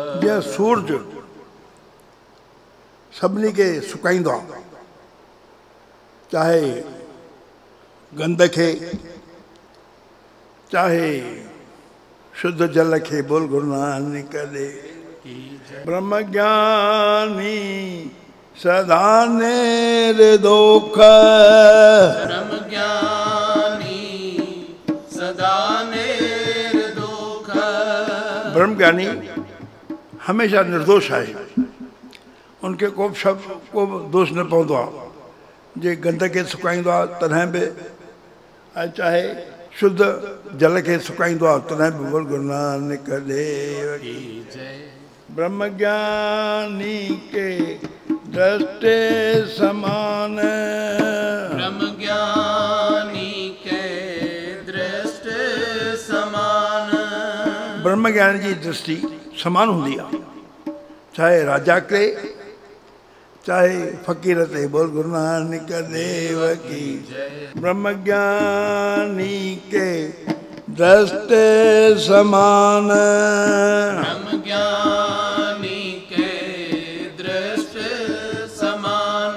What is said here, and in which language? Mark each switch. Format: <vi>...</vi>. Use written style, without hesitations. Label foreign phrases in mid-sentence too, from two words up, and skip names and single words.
<sd>जीअं सूरज सभिनी खे सुकाईंदो आहे, चाहे गंद खे चाहे शुद्ध जल खे।</sd> <hi>बोल गुरु नानक देव।</hi> <pa>ਬ੍ਰਹਮ ਗਿਆਨੀ ਸਦਾ ਨਿਰਦੋਖ, ਬ੍ਰਹਮ ਗਿਆਨੀ ਸਦਾ ਨਿਰਦੋਖ।</pa> <hi>ब्रह्म ज्ञानी हमेशा निर्दोष है, उनके</hi> <sd>को शब्द को दोष न पवंदो आहे। जे गंद खे सुकाईंदो आहे तॾहिं बि, चाहे शुद्ध जल खे सुकाईंदो आहे तॾहिं बि।</sd> <hi>बोल गुरु नानक देव की जय।</hi> <pa>ਬ੍ਰਹਮ ਗਿਆਨੀ ਕੈ ਦ੍ਰਿਸਟਿ ਸਮਾਨਿ, ਬ੍ਰਹਮ ਗਿਆਨੀ ਕੈ ਦ੍ਰਿਸਟਿ ਸਮਾਨਿ।</pa> <sd>ब्रह्म ज्ञानी जी दृष्टि समान हूंदी आहे, चाहे राजा के चाहे फ़कीर ते।</sd> <hi>बोल गुरु नानक देव की जय।</hi> <pa>ਬ੍ਰਹਮ ਗਿਆਨੀ ਕੈ ਦ੍ਰਿਸਟਿ ਸਮਾਨਿ, ਬ੍ਰਹਮ ਗਿਆਨੀ ਕੈ ਦ੍ਰਿਸਟਿ ਸਮਾਨਿ।</pa>